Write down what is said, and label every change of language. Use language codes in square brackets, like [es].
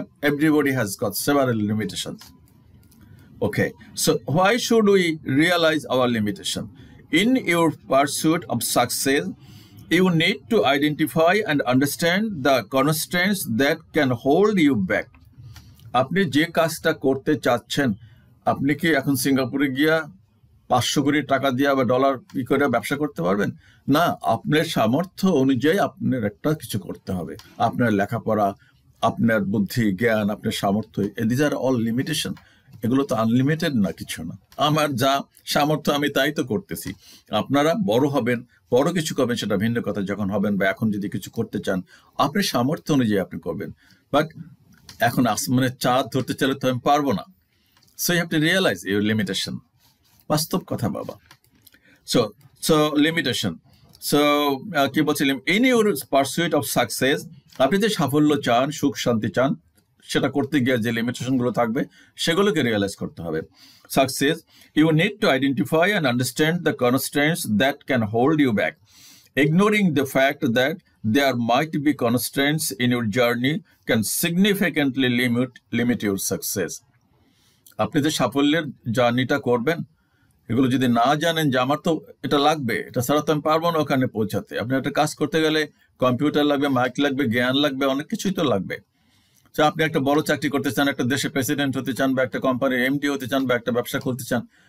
[en] Everybody has got several limitations. Okay, so why should we realize our limitation? In your pursuit of success, you need to identify and understand the constraints that can hold you back. [bn] আপনি যে কাজটা করতে চাচ্ছেন, আপনি কি এখন সিঙ্গাপুরে গিয়া 500 কোটি টাকা দিয়ে বা ডলার করে ব্যবসা করতে পারবেন? না, আপনার সামর্থ্য অনুযায়ী আপনার একটা কিছু করতে হবে। আপনার লেখাপড়া, আপনার বুদ্ধি, জ্ঞান, আপনার সামর্থ্য, [en] These are all limitation. [bn] এগুলো তো আনলিমিটেড না, কিছু না। আমার যা সামর্থ্য আমি তাই তো করতেছি। আপনারা বড় হবেন, বড় কিছু করবেন, সেটা ভিন্ন কথা। যখন হবেন বা এখন যদি কিছু করতে চান, আপনার সামর্থ্য অনুযায়ী আপনি করবেন। বাট এখন আসমানের চাঁদ ধরতে চাইলে তো আমি পারবো না। [en] So you have to realise your limitation. [bn] বাস্তব কথা বাবা। So limitation. সো কি বলছিলাম, [en] in your pursuit of success, [bn] আপনি যে সাফল্য চান, সুখ শান্তি চান, সেটা করতে গিয়ে যে লিমিটেশনগুলো থাকবে সেগুলোকে রিয়েলাইজ করতে হবে। [en] Success, you need to identify and understand the constraints that can hold you back. Ignoring the fact that there might be constraints in your journey can significantly limit your success. [bn] আপনি যে সাফল্যের জার্নিটা করবেন, এগুলো যদি না জানেন যে আমার তো এটা লাগবে, এটা ছাড়া তো আমি পারবো না ওখানে পৌঁছাতে। আপনি একটা কাজ করতে গেলে কম্পিউটার লাগবে, মাইক লাগবে, জ্ঞান লাগবে, অনেক কিছুই তো লাগবে। তো আপনি একটা বড় চাকরি করতে চান, একটা দেশের প্রেসিডেন্ট হতে চান, বা একটা কোম্পানির এমডি হতে চান, বা একটা ব্যবসা করতে চান।